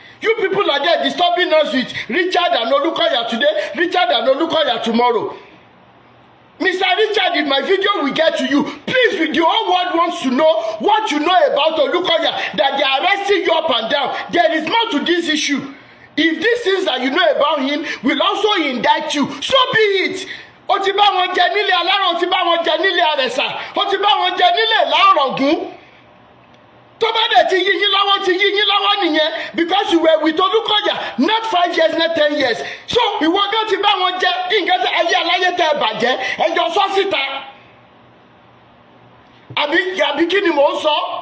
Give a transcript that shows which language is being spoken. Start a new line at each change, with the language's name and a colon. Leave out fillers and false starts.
English: You people are there disturbing us with Richard and OLUKOYA today, Richard and OLUKOYA tomorrow. Mr. Richard, in my video we get to you. Please, the whole world wants to know what you know about OLUKOYA, that they you up and down. There is more to this issue. If these things that you know about him will also indict you, so be it.
Yoruba: Ó ti bá wọn jẹ nílé Aláràn, ó ti bá wọn jẹ nílé Àrẹ̀sà, ó ti bá wọn jẹ nílé Ìlá-Ọ̀ràngún.
English: Tó bá dẹ̀ ti yí yín lọ́wọ́ nìyẹn, because you were with Olúkọ̀yà not 5 years, not 10 years.
Yoruba: So ìwọ gan ti bá wọn jẹ nǹkan tí ayé aláyé tẹ́ bàjẹ́ ẹjọ́ sọ síta. Àbí kí ni mò ń sọ?